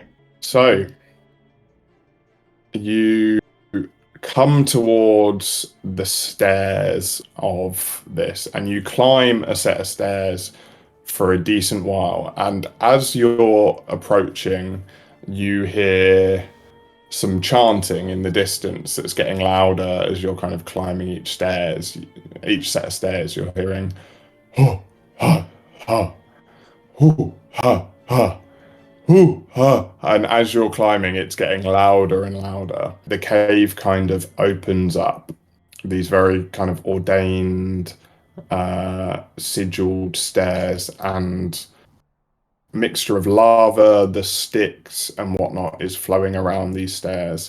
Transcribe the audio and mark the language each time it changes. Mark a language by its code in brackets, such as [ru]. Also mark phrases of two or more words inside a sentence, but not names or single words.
[en] So you come towards the stairs of this, and you climb a set of stairs for a decent while. And as you're approaching, you hear some chanting in the distance that's getting louder as you're kind of climbing each set of stairs. You're hearing, oh, ha, ha, hoo, ha, ha, hoo, ha. And as you're climbing, it's getting louder and louder. The cave kind of opens up. These very kind of ordained, sigilled stairs, and mixture of lava, the sticks and whatnot is flowing around these stairs.